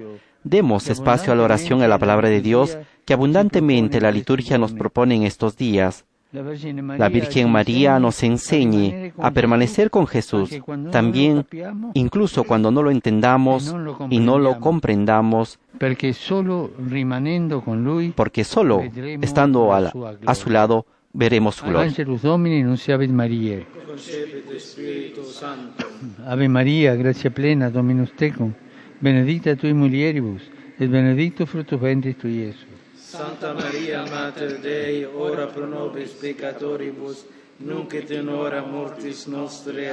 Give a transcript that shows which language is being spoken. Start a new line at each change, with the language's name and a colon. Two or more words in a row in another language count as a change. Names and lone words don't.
Spanish: Demos espacio a la oración y a la palabra de Dios que abundantemente la liturgia nos propone en estos días. La Virgen María nos enseñe a permanecer con Jesús, también, incluso cuando no lo entendamos y no lo comprendamos,
Italian: Perché solo rimanendo con lui,
Spanish: porque solo estando a su lado veremos su gloria.
Latin: Angelus Domini nunciavit Mariae. Ave Maria, gratia plena, Dominus tecum, benedicta tui mulieribus, et benedictus fructus ventris tui, Iesus. Santa Maria, Mater Dei, ora pro nobis peccatoribus, nunc et in hora mortis nostre.